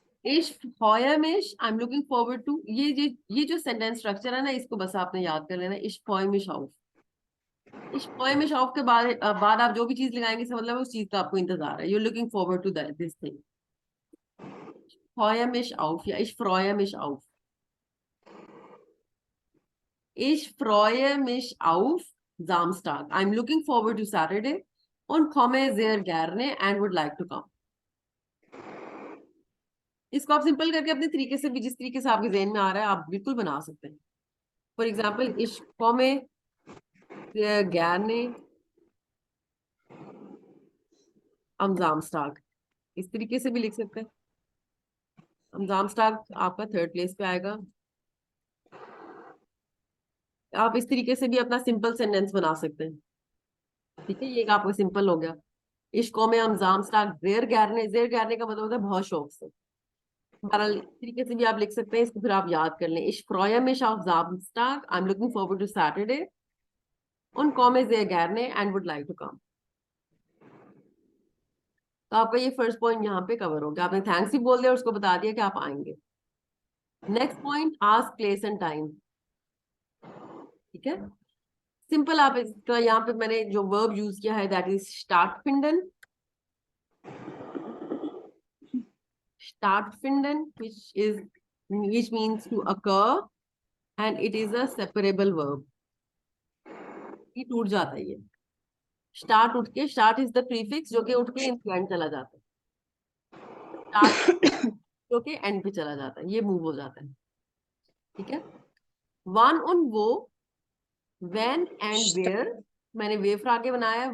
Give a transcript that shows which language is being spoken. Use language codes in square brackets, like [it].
[de] Ich freue mich, [en] I'm looking forward to, [hi] ये जो sentence structure है ना, इसको बस आपने याद कर लेना। [de] Ich freue mich auf, ich freue mich auf [hi] के बाद आप जो भी चीज लगाएंगे, इसका मतलब उस चीज का आपको इंतजार है, [en] you're looking forward to that this thing। [de] freue mich auf या ich freue mich auf, ich freue mich auf Samstag, [en] I'm looking forward to Saturday [de] und komme sehr gerne [en] and would like to come। [hi] इसको आप simple करके अपने तरीके से भी, जिस तरीके से आपके ज़हन में आ रहा है, आप बिल्कुल बना सकते हैं। For example, [de] ich komme sehr gerne am Samstag, [hi] इस तरीके से भी लिख सकते हैं। am Samstag आपका थर्ड प्लेस पे आएगा। आप इस तरीके से भी अपना सिंपल सेंटेंस बना सकते हैं। ठीक है, ये आपका सिंपल हो गया। [de] ich komme am Samstag sehr gerne, sehr gerne [hi] का मतलब होता है बहुत शौक से। बहरहाल इस तरीके से भी आप लिख सकते हैं, इसको फिर आप याद कर लें। [de] ich freue mich auf Samstag, [en] I'm looking forward to Saturday [de] und komme sehr gerne [en] and would like to come। [hi] तो आपका ये फर्स्ट पॉइंट यहाँ पे कवर हो गया, आपने थैंक्स भी बोल दिया और उसको बता दिया कि आप आएंगे। Next point, ask place and time. ठीक है, सिंपल आप इसका, यहाँ पे मैंने जो वर्ब यूज किया है that is स्टार्टफिंडन। [en] स्टार्टफिंडन which means to occur and it is a separable verb। [hi] ये टूट जाता है, ये स्टार्ट उठ के, स्टार्ट इज द प्रीफिक्स जो कि उठ के इंप्लांट चला जाता है, स्टार्ट जो कि एंड पे चला जाता है, ये मूव हो जाता है। ठीक है, वन ऑन वो, व्हेन एंड वेयर, मैंने वे फ्रा आगे बनाया है।